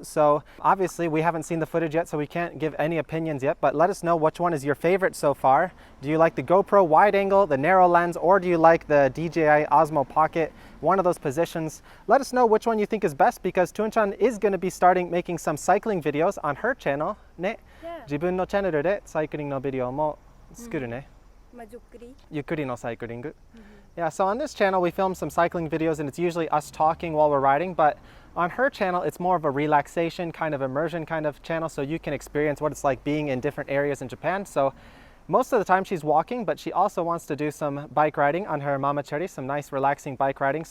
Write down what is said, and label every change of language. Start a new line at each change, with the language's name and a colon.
English: So obviously we haven't seen the footage yet, so we can't give any opinions yet, but let us know which one is your favorite so far. Do you like the GoPro wide angle, the narrow lens, or do you like the DJI Osmo Pocket? One of those positions. Let us know which one you think is best, because Tuan-chan is going to be starting making some cycling videos on her channel. Ne? Yeah.
Japanese: 自分のチャンネルでサイクリングのビデオも作るね。まあ、ゆっくり。ゆっくりのサイクリング。
English: Yeah, so on this channel we film some cycling videos and it's usually us talking while we're riding, but on her channel it's more of a relaxation kind of immersion kind of channel, so you can experience what it's like being in different areas in Japan. So most of the time she's walking, but she also wants to do some bike riding on her mamachari, some nice relaxing bike riding.